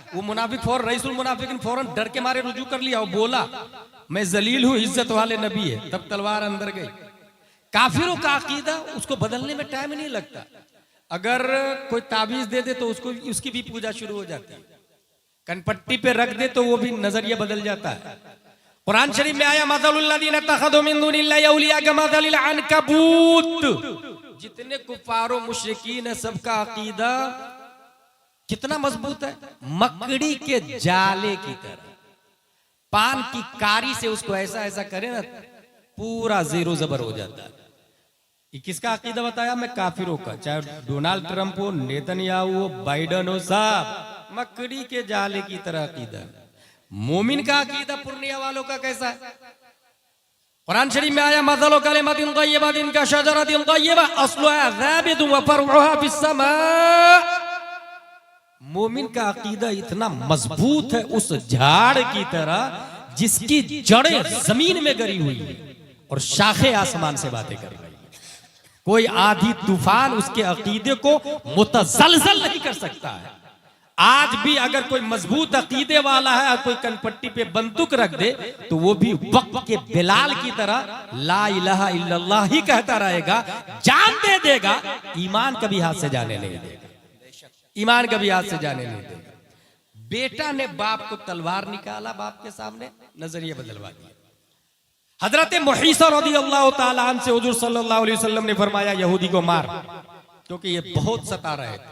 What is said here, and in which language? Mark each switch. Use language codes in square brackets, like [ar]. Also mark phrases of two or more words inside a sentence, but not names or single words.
[hi] वो मुनाफिक फौरन रईसुल मुनाफिकीन फौरन डर के मारे रुजू कर लिया और बोला मैं जलील हूं, इज्जत वाले नबी है, तब तलवार अंदर गई। काफिरों का अकीदा उसको बदलने में टाइम नहीं लगता। अगर कोई ताबीज दे दे तो उसको उसकी भी पूजा शुरू हो जाती है, कनपट्टी पे रख दे तो वो भी नजरिया बदल जाता है। कुरान शरीफ में आया [ar] مثل الذين اتخذوا من دون الله أولياء كمثل العنكبوت, [hi] जितने कुफारो मुशरिकीन है सबका अकीदा कितना मजबूत है, मकड़ी के जाले की तरह। पान की कारी से उसको ऐसा ऐसा करे ना पूरा जीरो जबर हो जाता है। ये किसका अकीदा बताया? मैं काफिरों का, चाहे डोनाल्ड ट्रंप हो, नेतन्याहू हो, बाइडन हो, साहब मकड़ी के जाले की तरह अकीदा। मोमिन का अकीदा पूर्णिया वालों का कैसा है? कुरान शरीफ में आया [ar] مثل كلمة طيبة كشجرة طيبة أصلها ثابت و فرعها في السماء. [hi] मोमिन का अकीदा इतना मजबूत है उस झाड़ की तरह जिसकी जड़ें जमीन में गरी हुई है और शाखें आसमान से बातें कर रही है। कोई आधी तूफान उसके अकीदे को मुतज़लज़ल नहीं कर सकता है। आज भी अगर कोई मजबूत अकीदे वाला है और कोई कनपट्टी पे बंदूक रख दे तो वो भी वक्त के बिलाल की तरह [ar] لا إله إلا الله [hi] ही कहता रहेगा, जान दे देगा, ईमान कभी हाथ से जाने नहीं देगा, ईमान कभी हाथ से जाने नहीं देगा। बेटा ने बाप को तलवार निकाला, बाप के सामने नजरिया बदलवा दिया। हजरत मुहीसा [ar] رضي الله تعالى عنه [hi] से हुजूर [ar] صلى الله عليه وسلم [hi] ने फरमाया यहूदी को मार, क्योंकि ये बहुत सता रहे थे।